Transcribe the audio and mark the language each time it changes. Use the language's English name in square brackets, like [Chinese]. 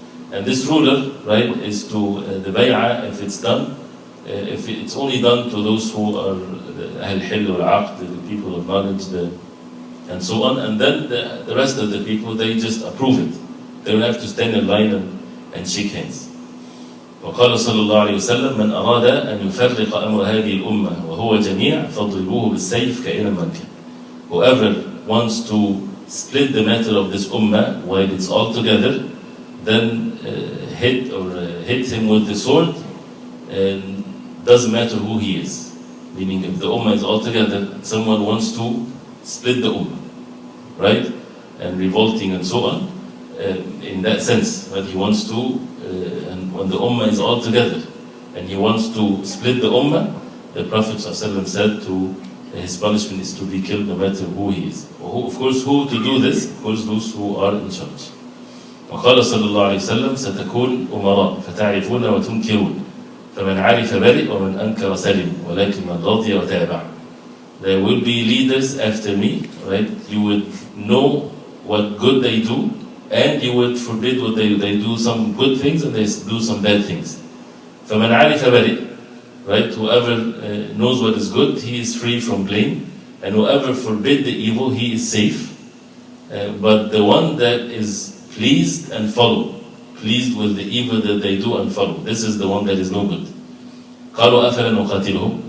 [English] And this ruler, right, is to the bay'ah, if it's done, if it's only done to those who are the al-hil wal-aqd, the people of knowledge, and so on, and then the rest of the people, they just approve it. They don't have to stand in line and shake hands. [Arabic] وقال صلى الله عليه وسلم من أراد أن يفرق أمر هذه الأمة وهو جميع فاضربوه بالسيف كائنا من كان. [English] Whoever wants to split the matter of this ummah while it's all together, then hit him with the sword, and doesn't matter who he is. Meaning, if the ummah is all together, someone wants to split the ummah, right? And revolting and so on, in that sense, but he wants to, and when the ummah is all together, and he wants to split the ummah, the Prophet ﷺ said his punishment is to be killed no matter who he is. Of course, who to do this? Of course, those who are in charge. [Arabic] وقال صلى الله عليه وسلم ستكون أمراء فتعرفون وتنكرون فمن عرف برئ ومن أنكر سلم ولكن من رضي وتابع. [English] There will be leaders after me, right? You would know what good they do, and you would forbid what they do some good things and they do some bad things. [Arabic] فمن عرف برئ, [English] right? Whoever knows what is good, he is free from blame, and whoever forbid the evil, he is safe. But the one that is pleased and follow, pleased with the evil that they do and follow, this is the one that is no good. [Arabic] قالوا أفلا نقاتلهم.